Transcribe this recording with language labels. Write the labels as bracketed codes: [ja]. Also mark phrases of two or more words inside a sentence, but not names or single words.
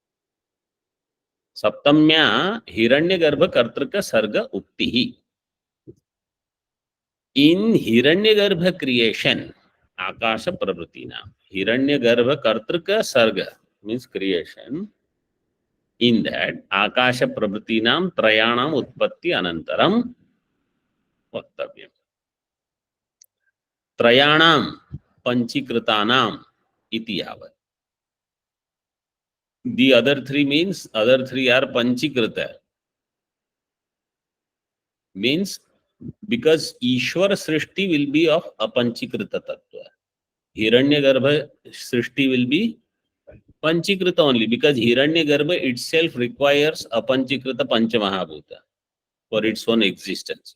[sa] सप्तम्या हिरण्यगर्भ कर्तृक सर्ग उक्तिः. [en] In Hiranyagarbha creation, [sa] आकाश प्रवृत्तिना. हिरण्यगर्भ कर्तृक सर्ग [en] means creation. In that, [sa] आकाश प्रवृत्तीनां त्रयाणाम् उत्पत्ति अनन्तरं वक्तव्यम्. त्रयाणां पञ्चीकृतानाम् इति यावत्. [en] The other three means, other three are Panchikrita. Means, because [sa] ईश्वर सृष्टि [en] will be of [sa] अपञ्चीकृत तत्त्व. हिरण्यगर्भ सृष्टि [en] will be Panchikrita only, because Hiranyagarbha itself requires [sa] अपञ्चीकृत पञ्चमहाभूत [en] for its own existence.